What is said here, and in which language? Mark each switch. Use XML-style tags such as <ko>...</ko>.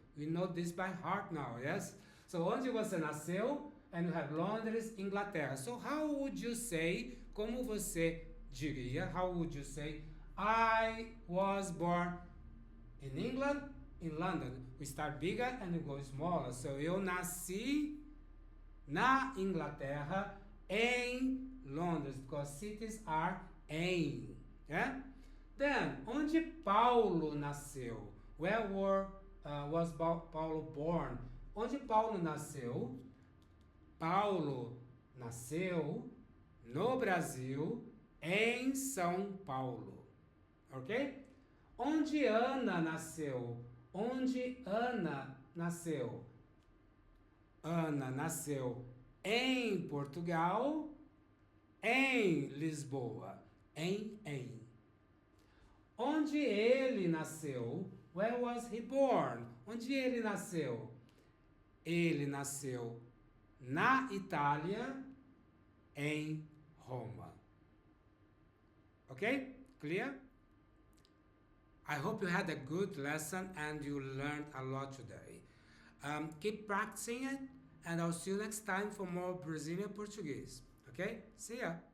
<en>We know this by heart now, yes? So</en> <pt>onde você nasceu?</pt> <en>And we have Londres, Inglaterra. So how would you say,</en> <pt>como você diria,</pt> <en>how would you say, I was born in England, in London. We start bigger and we go smaller.</en> <pt>So eu nasci na Inglaterra, em Londres,</pt> <en>because cities are</en> <pt>em.</pt> <en>Yeah? Then,</en> <pt>onde Paulo nasceu?</pt> <en>Where was Paulo born?</en> <pt>Onde Paulo nasceu? Paulo nasceu no Brasil, em São Paulo. Ok? Onde Ana nasceu? Onde Ana nasceu? Ana nasceu em Portugal, em Lisboa. Em. Onde ele nasceu?</pt> <en>Where was he born?</en> <pt>Onde ele nasceu? Ele nasceu na Itália, em Roma.</pt> <en>Okay? Clear? I hope you had a good lesson and you learned a lot today. Keep practicing it, and I'll see you next time for more Brazilian Portuguese. Okay? See ya!</en>